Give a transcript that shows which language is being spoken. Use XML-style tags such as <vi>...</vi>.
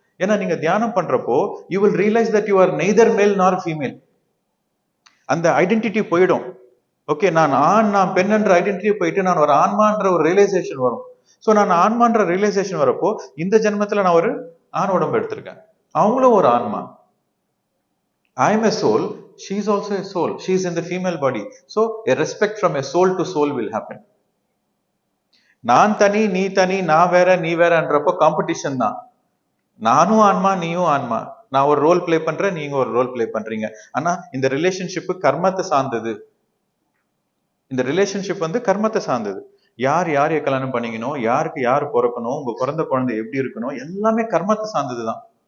<ta>ஏன்னா நீங்க தியானம் பண்றப்போ</ta> <en>You will realise that you are neither male nor female.</en> <ta>அந்த ஐடென்டிட்டி போயிடும். ஓகே, நான் ஆண் நான் பெண் என்ற ஐடென்டிட்டி போயிட்டு நான் ஒரு ஆன்மான்ற ஒரு ரியலைசேஷன் வரும். ஸோ நான் ஆன்மான்ற ரியலைசேஷன் வரப்போ இந்த ஜென்மத்துல நான் ஒரு ஆண் உடம்பு எடுத்திருக்கேன், அவங்களும் ஒரு ஆன்மா.</ta> <en>I am a soul, she is also a soul, she is in the female body. So a respect from a soul to soul will happen.</en> <ta>நான் தனி நீ தனி, நான் வேற நீ வேறன்றப்போ காம்படிஷன் தான். நானும் ஆன்மா நீயும் ஆன்மா, நான் ஒரு ரோல் பிளே பண்றேன், நீங்க ஒரு ரோல் பிளே பண்றீங்க. ஆனா இந்த ரிலேஷன்ஷிப் கர்மத்தை சார்ந்தது. இந்த ரிலேஷன்ஷிப் வந்து கர்மத்தை சார்ந்தது. யார் யாரைய கல்யாணம் பண்ணிக்கணும், யாருக்கு யார் பிறக்கணும், உங்க பிறந்த குழந்தை எப்படி இருக்கணும், எல்லாமே கர்மத்தை சார்ந்ததுதான்.</ta>